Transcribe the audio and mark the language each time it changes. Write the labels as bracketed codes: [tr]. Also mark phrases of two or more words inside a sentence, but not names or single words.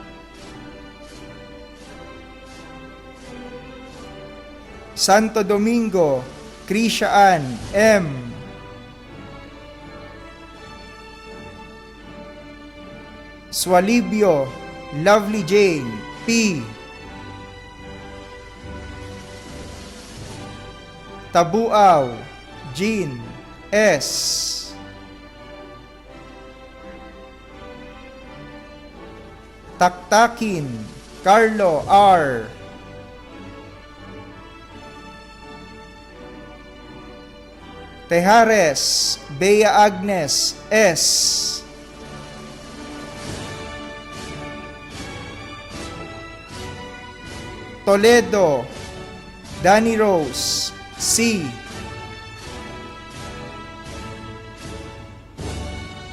[tl] Santo Domingo Krisha Ann M. Swalibio Lovely Jane P. Tabuaw Jean S. Taktakin Carlo R. Tejares Bea Agnes S. Toledo Danny Rose C.